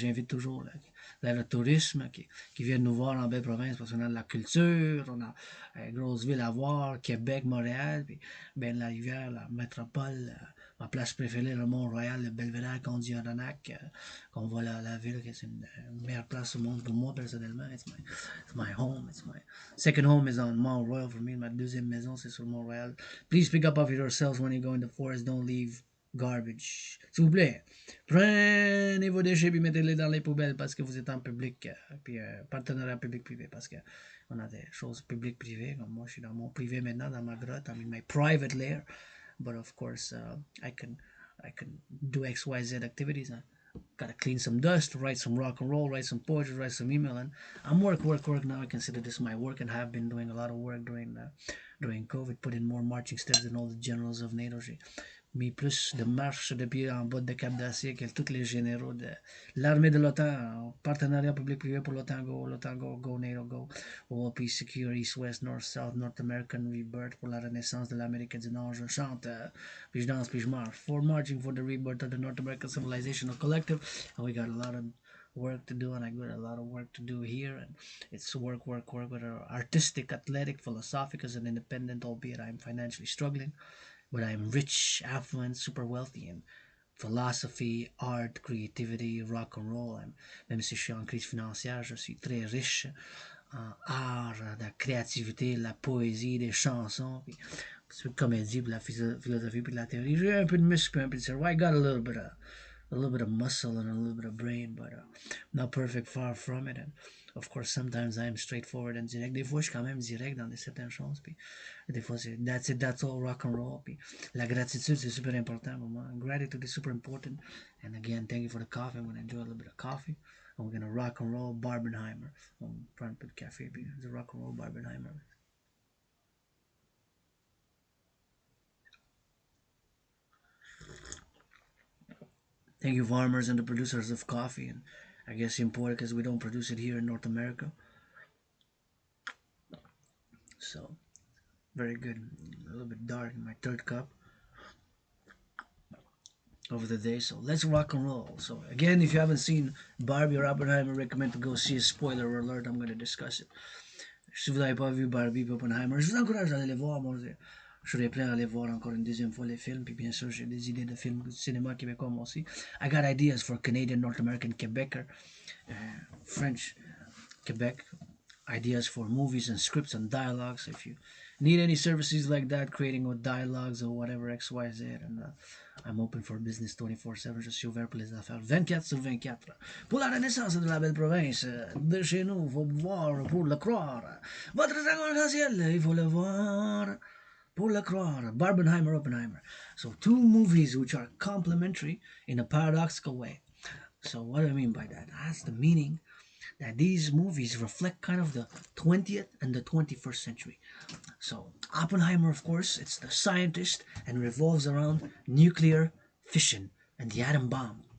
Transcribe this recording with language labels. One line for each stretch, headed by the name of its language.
French: J'invite toujours le tourisme qui viennent nous voir en Belle Province parce qu'on a de la culture, on a grosse ville à voir, Québec, Montréal, puis ben la rivière, la métropole, ma place préférée, le Mont-Royal, le Belvédère, Condiadonac, qu'on voit la ville, que c'est une meilleure place au monde pour moi personnellement.
English: It's my home. It's my second home is on Mont-Royal for me.
French: Ma deuxième maison, c'est sur Mont-Royal.
English: Please pick up off yourselves when you go in the forest. Don't leave garbage.
French: S'il vous plaît, prenez vos déchets et mettez-les dans les poubelles parce que vous êtes en public. Puis partenariat public-privé parce que on a des choses publiques-privées. Comme moi, je suis dans mon privé maintenant, dans ma grotte.
English: I'm in my private lair. But of course, I can do XYZ activities. Gotta clean some dust, write some rock and roll, write some poetry, write some email, and I'm work now. I consider this my work, and have been doing a lot of work during COVID. Put in more marching steps than all the generals of NATO.
French: J'ai mis plus de marches de pied en bas de Cap d'Acier que tous les généraux de l'armée de l'OTAN, en partenariat public-privé pour l'OTAN go,
English: NATO go, OLP Secure, East, West, North, South, North American Rebirth
French: pour la renaissance de l'Amérique du Nord. Je chante, puis je danse, puis je marche.
English: For marching for the rebirth of the North American Civilizational Collective, and we got a lot of work to do, and I got a lot of work to do here, and it's work with our artistic, athletic, philosophic as an independent, albeit I'm financially struggling, but I'm rich, affluent, super wealthy in philosophy, art, creativity, rock and roll.
French: Même si je suis en crise financière, je suis très riche en art, la créativité, la poésie, des chansons, puis un petit peu de comédie, puis la philosophie, puis de la théorie. J'ai un peu de muscle, puis un peu de cerveau.
English: I got a little bit of muscle and a little bit of brain, but not perfect, far from it. And of course, sometimes I'm straightforward and direct.
French: Des fois, je suis quand même direct dans certaines choses, puis des fois, c'est
English: that's it, that's all, rock and roll.
French: Puis la gratitude, c'est super important pour moi.
English: Gratitude is super important. And again, thank you for the coffee. I'm going to enjoy a little bit of coffee. And we're going to rock and roll Barbenheimer.
French: On prend un peu de café, puis
English: the rock and roll Barbenheimer. Thank you, farmers and the producers of coffee. And I guess import it because we don't produce it here in North America. So, very good. A little bit dark in my third cup of the day. So, let's rock and roll. So, again, if you haven't seen Barbie or Oppenheimer, I recommend to go see a spoiler alert. I'm going to discuss it.
French: Si vous n'avez pas vu Barbie et Oppenheimer, je vous encourage à aller les voir. Moi, je serais prêt à aller voir encore une deuxième fois les films. Puis bien sûr, j'ai des idées de films de cinéma québécois moi aussi.
English: I got ideas for Canadian, North American, Quebecer, French, Quebec. Ideas for movies and scripts and dialogues. If you need any services like that, creating with dialogues or whatever, XYZ, and I'm open for business 24/7.
French: Je suis ouvert pour les affaires 24 sur 24. Pour la renaissance de la belle province, de chez nous, il faut voir pour le croire. Votre Arc-En-Ciel, il faut le voir pour le croire. Barbenheimer, Oppenheimer.
English: So two movies which are complementary in a paradoxical way. So what do I mean by that? That's the meaning that these movies reflect kind of the 20th and the 21st century. So Oppenheimer, of course, it's the scientist and revolves around nuclear fission and the atom bomb.